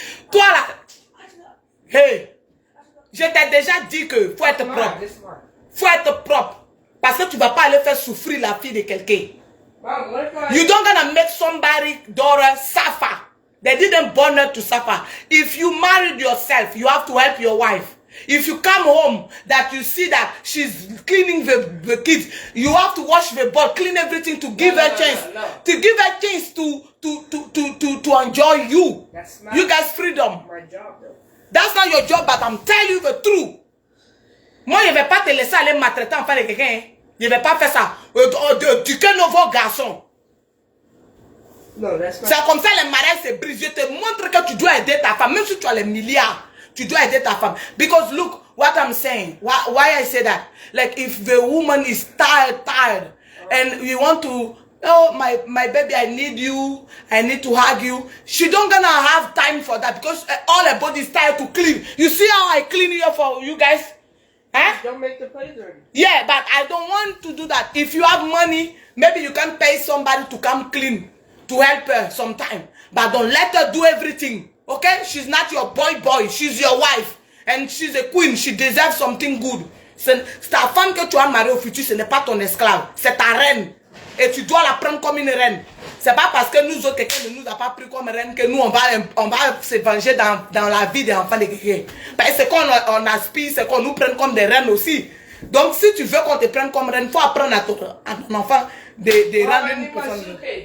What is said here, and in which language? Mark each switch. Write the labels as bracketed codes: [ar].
[fr] Toi là, hey, je t'ai déjà dit que faut être propre. Faut être propre. Parce que tu ne vas pas aller faire souffrir la fille de quelqu'un. [en] You don't gonna make somebody daughter suffer. They didn't born her to suffer. If you married yourself, you have to help your wife. If you come home, that you see that she's cleaning the kids, you have to wash the bowl, clean everything to give her chance. To give her chance to enjoy you. That's not you guys freedom. my job, though. That's not your job, but I'm telling you the truth. [fr] Moi, je ne vais pas te laisser aller maltraiter enfant de quelqu'un. Je ne vais pas faire ça. Tu es nouveau garçon. [en] No, that's not. [fr] C'est comme ça les mariages se brisent. Je te montre que tu dois aider ta femme. Même si tu as les milliards, tu dois aider ta femme. [en] Because look what I'm saying. Why I say that? Like if the woman is tired, and you want to, oh my baby, I need you. I need to hug you. She don't gonna have time for that because all her body is tired to clean. You see how I clean here for you guys? Huh? Don't make the place dirty. Yeah, but I don't want to do that. If you have money, maybe you can pay somebody to come clean. to help her sometimes. But don't let her do everything. Okay? She's not your boy. She's your wife. And she's a queen. She deserves something good. [fr] C'est ta femme que tu as mariée au futur, ce n'est pas ton esclave. C'est ta reine. Et tu dois la prendre comme une reine. C'est pas parce que nous autres, quelqu'un ne nous a pas pris comme reine que nous, on va se venger dans la vie des enfants de quelqu'un. Parce que c'est qu'on aspire, c'est qu'on nous prenne comme des reines aussi. Donc, si tu veux qu'on te prenne comme reine, il faut apprendre à ton enfant de rendre une personne.